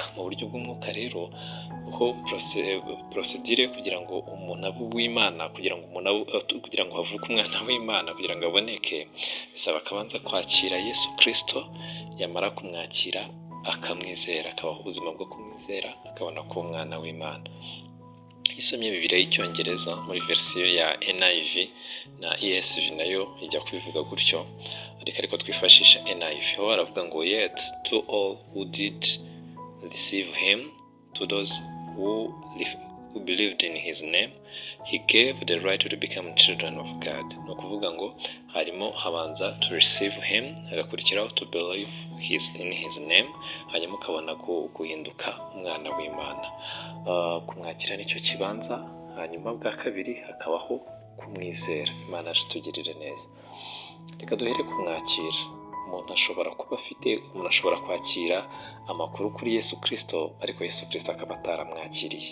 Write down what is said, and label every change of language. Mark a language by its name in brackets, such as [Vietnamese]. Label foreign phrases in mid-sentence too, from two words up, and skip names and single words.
[Kinyarwanda] Mu buryo bw'umwuka rero ho procedure kugira ngo umuntu abe uw'Imana, kugira ngo havuke umwana w'Imana, kugira ngo aboneke, bisaba akabanza kwakira Yesu Kristo, yamara kumwakira akamwizera, akabaho ubuzima bwo kumwizera, akabona kuba umwana w'Imana. Isomye Bibiliya y'Icyongereza muri verisiyo ya NIV na ESV nayo ijya kubivuga gutyo, ariko twifashisha NIV. Ho baravuga ngo [English] yet to all who did receive him, to those who believed in his name, he gave the right to become children of God. [Kinyarwanda] Ni ukuvuga ngo harimo habanza [English] to receive him, hagakurikiraho to believe in his name, [Kinyarwanda] hanyuma ukabona guhinduka umwana w'Imana. Kumwakira nicyo kibanza, hanyuma bwa kabiri hakabaho kumwizera. Imana itugirire neza. Reka duhere kumwakira. Umuntu ashobora kwakira amakuru kuri Yesu Kristo, ariko Yesu Kristo akaba ataramwakiriye.